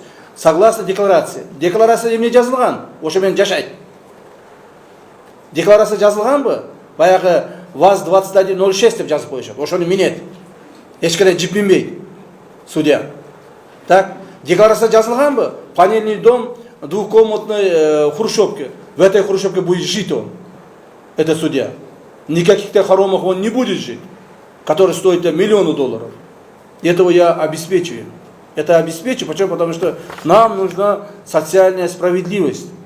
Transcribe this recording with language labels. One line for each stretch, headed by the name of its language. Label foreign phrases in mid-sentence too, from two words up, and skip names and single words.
Russian: Согласно декларация.
Kyrgyz: Декларация эмне жазылган? Ошо менен жашайт. Декларация жазылганбы? Баягы ВАЗ-2106 деп жазып коюшат. Ошону минет. Эч кандай жип минбейт судья. Так, декларация жазылганбы?
Russian: Панельный дом, двухкомнатной хрущевке. В этой хрущевке будет жить он. Это судья. Никаких-то хоромах он не будет жить, который стоит $1 миллион. Этого я обеспечиваю. Это обеспечу. Почему? Потому что нам нужна социальная справедливость.